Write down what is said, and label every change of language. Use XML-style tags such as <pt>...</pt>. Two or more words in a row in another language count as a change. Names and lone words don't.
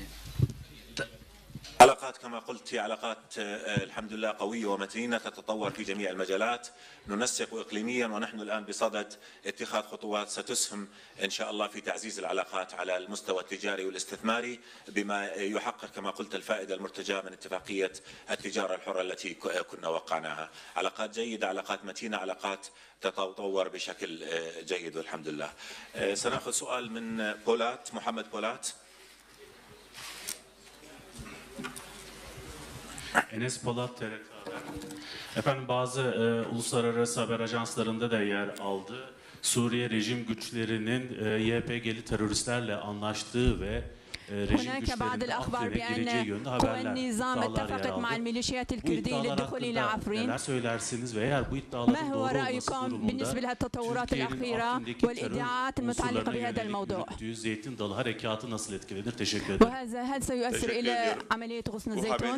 <ar>علاقات كما قلت هي علاقات الحمد لله قوية ومتينة تتطور في جميع المجالات، ننسق إقليميا ونحن الآن بصدد اتخاذ خطوات ستسهم إن شاء الله في تعزيز العلاقات على المستوى التجاري والاستثماري بما يحقق كما قلت الفائدة المرتجاة من اتفاقية التجارة الحرة التي كنا وقعناها. علاقات جيدة، علاقات متينة، علاقات تتطور بشكل جيد والحمد لله. سنأخذ سؤال من بولات، محمد بولات.</ar> <tr>Enes Polat, TRT Haber. Efendim bazı uluslararası haber ajanslarında da yer aldı. Suriye rejim güçlerinin YPG'li teröristlerle anlaştığı ve</tr> <ar>هناك بعض الأخبار بأن قوى النظام اتفقت مع الميليشيات الكردية للدخول إلى عفرين. ما هو رأيكم بالنسبة للتطورات الأخيرة والإدعاءات المتعلقة بهذا الموضوع؟ وهذا هل سيؤثر إلى عملية غصن الزيتون؟</ar>